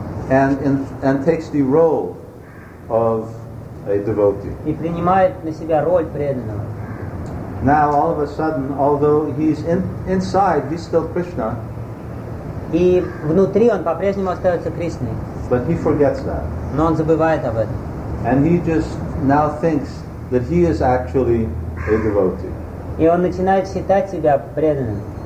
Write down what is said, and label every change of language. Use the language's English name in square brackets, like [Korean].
[English] and takes the role of a devotee. [Russian] И принимает на себя роль преданного. [English] Now all of a sudden, although he's inside, he's still Krishna. [Russian] И внутри он по-прежнему остается Кришной. [English] But he forgets that. [Russian] Но он забывает об этом. [English] And he just now thinks that he is actually a devotee. [Russian] И он начинает считать себя преданным.